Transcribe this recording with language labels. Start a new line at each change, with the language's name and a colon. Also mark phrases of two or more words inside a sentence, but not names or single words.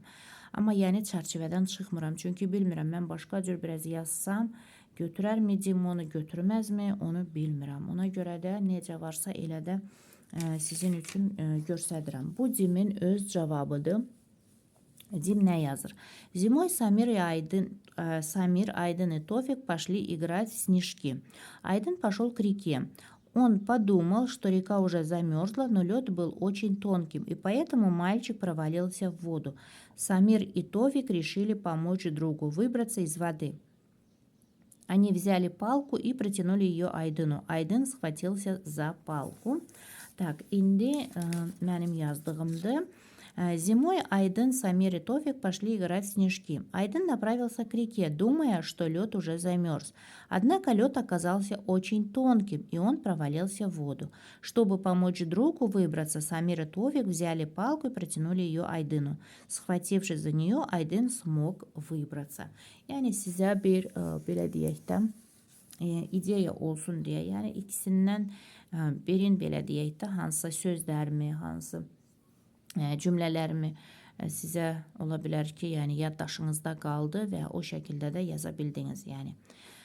Azerbaijani: Amma yəni çərçivədən çıxmıram. Çünki bilmirəm, mən başqa cür biraz yazsam götürərmi dim, onu götürməzmi, onu bilmirəm. Ona görə də necə varsa elə də sizin üçün göstərirəm. Bu dimin öz cavabıdır. Дим nə yazır?
Russian: Зимой Самир, Айдын и Тофик пошли играть в снежки. Айдын пошел к реке. Он подумал, что река уже замерзла, но лед был очень тонким, и поэтому мальчик провалился в воду. Самир и Тофик решили помочь другу выбраться из воды. Они взяли палку и протянули ее Айдыну. Айдын схватился за палку. Так,
Azerbaijani: indi mənim yazdığımdır.
Russian: Зимой Айдын, Самир и Тофик пошли играть в снежки. Айдын направился к реке, думая, что лед уже замерз. Однако лед оказался очень тонким, и он провалился в воду. Чтобы помочь другу выбраться, Самир и Тофик взяли палку и протянули ее Айдыну. Схватившись за нее, Айдын смог выбраться.
Azerbaijani: Yəni sizə bir belə deyək də ideya olsun deyə, yəni ikisindən birin belə deyək də hansısa sözlərimi, hansı cümlələrimi sizə ola bilər ki, yəni yaddaşınızda qaldı və o şəkildə də yaza bildiniz.